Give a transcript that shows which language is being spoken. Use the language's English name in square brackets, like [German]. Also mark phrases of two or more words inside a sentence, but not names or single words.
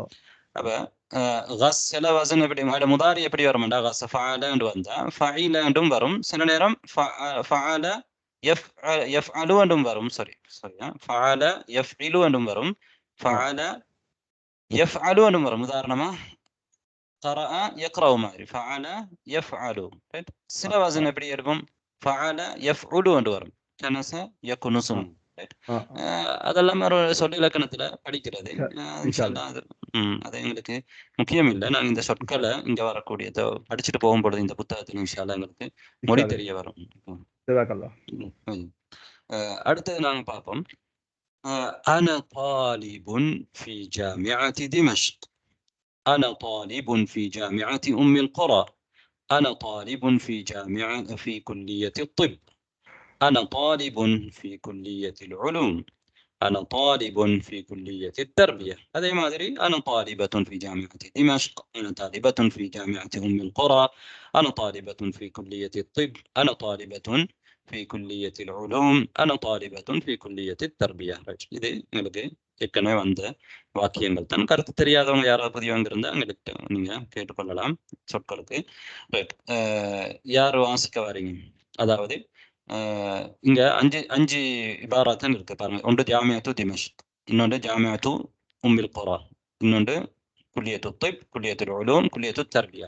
[Tamil] அப்ப கஸ்ஸல வசன் எப்படி முதாரி எப்படி வரும்டா கஸ்ஸ ஃபஅல என்று வந்தா ஃபஇல என்றும் வரும். சில நேரம் [Arabic] فعل يفعل [Tamil] என்றும் வரும். [Arabic] فعل يفعل [Tamil] என்றும் வரும். [Arabic] فعل يفعل [Tamil] என்றும் வரும். உதாரணமா [Arabic] قرأ يقرأ [Tamil] மாதிரி [Arabic] فعل يفعل. [Tamil] சில வசன் எப்படி இருக்கும்? [Arabic] فعل يفعل [Tamil] என்று வரும். [Arabic] كنس يكنس. [Tamil] அதெல்லாம் ஒரு சொல் இலக்கணத்துல படிக்கிறது. அது எங்களுக்கு முக்கியம் இல்லை. நாங்க இந்த சொற்களை இங்க வரக்கூடியதை படிச்சுட்டு போகும்பொழுது இந்த புத்தகத்தில் இன்ஷா அல்லாஹ் எங்களுக்கு மொழி தெரிய வரும். அடுத்தது நாங்க பார்ப்போம். [Arabic] أنا طالب في جامعة دمشق. أنا طالب في جامعة أم القرى. أنا طالب في كلية الطب. أنا طالب في كلية العلوم. أنا طالب في كلية التربية. هذا ما أدري. أنا طالبة في جامعة دمشق. أنا طالبة في جامعة أم القرى. أنا طالبة في كلية الطب. أنا طالبة في كلية العلوم. أنا طالبة في كلية التربية. [Tamil] இது எங்களுக்கு ஏற்கனவே வந்த வாக்கியங்கள் தான். கருத்து தெரியாதவங்க யாராவது புதியவங்க இருந்தால் எங்களுக்கு நீங்க கேட்டுக்கொள்ளலாம் சொற்களுக்கு. ரைட். யார் வாசிக்க வரீங்க? அதாவது இங்க அஞ்சு இபாராத்தான் இருக்கு பாருங்க. ஒன்று [Arabic] جامعة دمشق, [Tamil] இன்னொன்று [Arabic] جامعة أم القرى, [Tamil] இன்னொன்று [Arabic] كلية الطب, كلية العلوم, كلية التربية.